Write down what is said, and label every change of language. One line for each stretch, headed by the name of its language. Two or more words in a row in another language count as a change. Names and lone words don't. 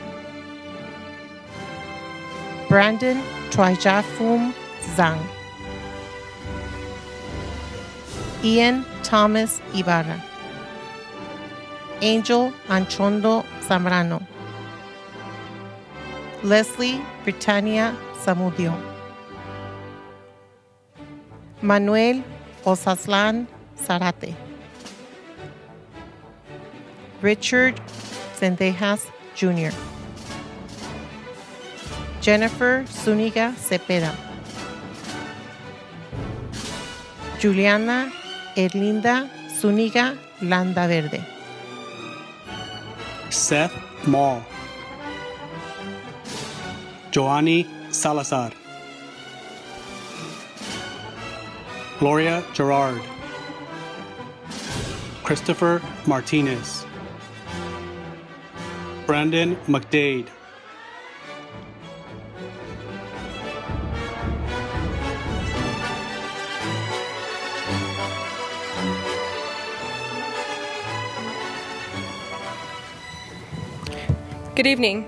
English: Brandon Trijafum Zhang, Ian Thomas Ibarra, Angel Anchondo Zambrano, Leslie Britannia Zamudio, Manuel Osaslan Zarate, Richard Zendejas Jr., Jennifer Zuniga Cepeda, Juliana Erlinda Zuniga Landa Verde, Seth Mall, Joanny Salazar, Gloria Gerard, Christopher Martinez, Brandon McDade, Good evening.